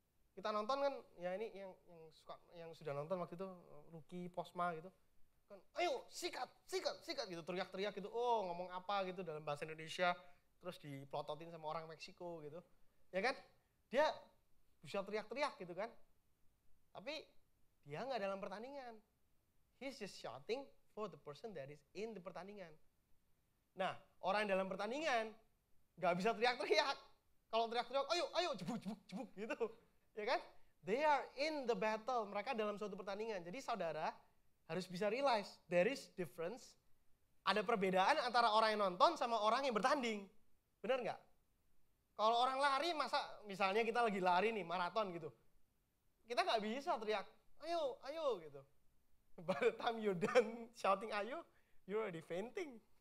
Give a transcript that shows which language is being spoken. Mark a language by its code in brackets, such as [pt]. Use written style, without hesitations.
[id] Kita nonton kan, ya ini yang sudah nonton waktu itu Lucky Posma gitu. Kan, ayo sikat gitu, teriak-teriak gitu. Oh, ngomong apa gitu dalam bahasa Indonesia, terus diplototin sama orang Meksiko gitu. Ya kan? Dia bisa teriak-teriak gitu kan. Tapi dia nggak dalam pertandingan. [en] He's just shouting for the person that is in the pertandingan. [id] Nah, orang yang dalam pertandingan nggak bisa teriak-teriak. Kalau teriak-teriak, ayo, jebuk gitu. Ya kan? [en] They are in the battle. [id] Mereka dalam suatu pertandingan. Jadi saudara harus bisa [en] realize there is difference. [id] Ada perbedaan antara orang yang nonton sama orang yang bertanding. Benar nggak? Kalau orang lari, masa misalnya kita lagi lari nih, maraton gitu. Kita nggak bisa teriak, ayo gitu. [en] By the time you're done shouting ayo, you're already fainting.